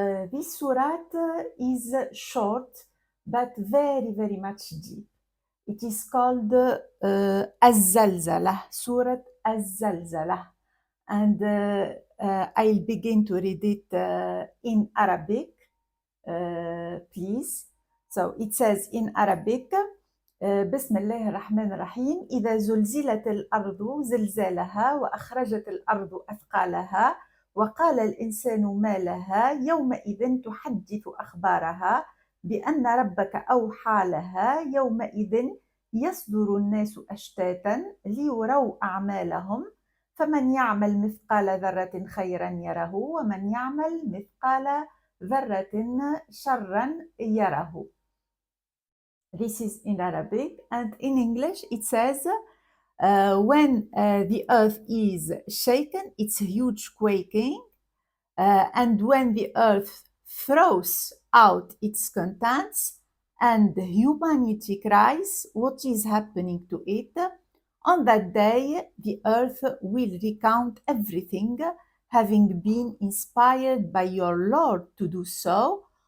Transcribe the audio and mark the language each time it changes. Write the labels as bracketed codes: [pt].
[en] This surat is short but very much deep. It is called Az-Zalzalah, Surat Az-Zalzalah. And I'll begin to read it in Arabic, please. So it says in Arabic, [ar] بسم الله الرحمن الرحيم إذا زلزلت الأرض زلزالها وأخرجت الأرض أثقالها وقال الإنسان ما لها يومئذ تحدث أخبارها بأن ربك أوحى لها يومئذ يصدر الناس أشتاتا ليروا أعمالهم فمن يعمل مثقال ذرة خيرا يره ومن يعمل مثقال ذرة شرا يره. [en] This is in Arabic, and in English it says when the earth is shaken, it's huge quaking, and when the earth throws out its contents and humanity cries what is happening to it, on that day the earth will recount everything, having been inspired by your Lord to do so.